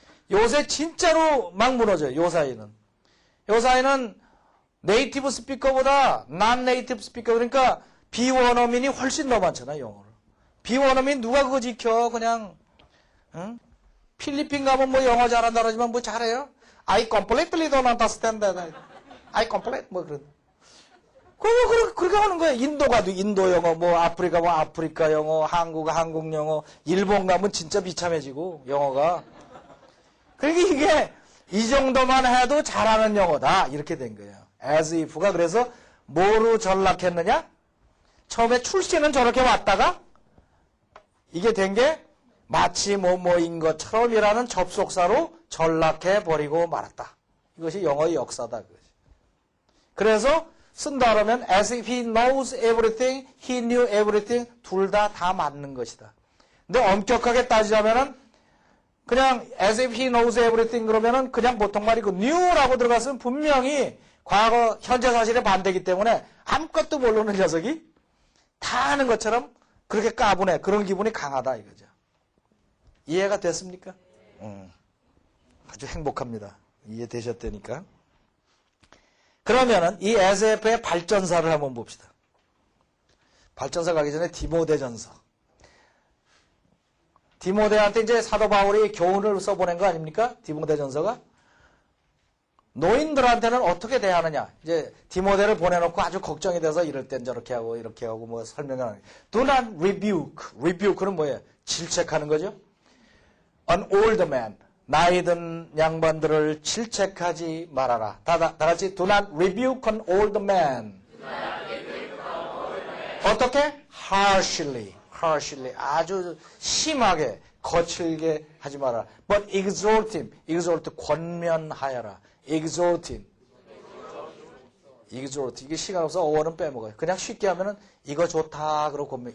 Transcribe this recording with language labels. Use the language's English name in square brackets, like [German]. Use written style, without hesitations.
[Korean] 요새 진짜로 막 무너져요. 요 사이는 네이티브 스피커보다 난 네이티브 스피커 그러니까 비원어민이 훨씬 더 많잖아. 영어를. 비원어민 누가 그거 지켜 그냥 응? 필리핀 가면 뭐 영어 잘한다 그러지만 뭐 잘해요? [English] I completely don't understand that. I complete [Korean] 뭐 그런. 그렇게 하는 거야. 인도 가도 인도 영어, 뭐 아프리카 가면 아프리카 영어, 한국 영어, 일본 가면 진짜 비참해지고 영어가. 그러니까 이게 이 정도만 해도 잘하는 영어다 이렇게 된 거예요. as if가 그래서 뭐로 전락했느냐? 처음에 출시는 저렇게 왔다가 이게 된 게 마치 뭐뭐인 것처럼이라는 접속사로 전락해버리고 말았다. 이것이 영어의 역사다. 그래서 쓴다 그러면 [English] as if he knows everything, he knew everything [Korean] 둘 다 맞는 것이다. 근데 엄격하게 따지자면은 그냥 [English] as if he knows everything [Korean] 그러면은 그냥 보통 말이고 knew라고 들어갔으면 분명히 과거 현재 사실에 반대이기 때문에 아무것도 모르는 녀석이 다 아는 것처럼 그렇게 까부네. 그런 기분이 강하다 이거죠. 이해가 됐습니까? 아주 행복합니다. 이해되셨다니까. 그러면은 이 SF의 발전사를 한번 봅시다. 발전사 가기 전에 디모데전서. 디모데한테 이제 사도 바울이 교훈을 써보낸 거 아닙니까? 디모데전서가. 노인들한테는 어떻게 대하느냐. 이제 디모데를 보내놓고 아주 걱정이 돼서 이럴 땐 저렇게 하고 이렇게 하고 뭐 설명을 하는 거예요. [English] Do not rebuke. rebuke는 [Korean] 뭐예요? 질책하는 거죠. [English] An old man. [Korean] 나이 든 양반들을 질책하지 말아라. 다 같이 [English] do not rebuke an old man. [Korean] 어떻게? harshly. 아주 심하게 거칠게 하지 마라. [English] But exhort him. exhort [Korean] 권면하여라. [English] exhort. [Korean] 이게 시간 없어 어원은 빼먹어요. 그냥 쉽게 하면은 이거 좋다 그러고 권면.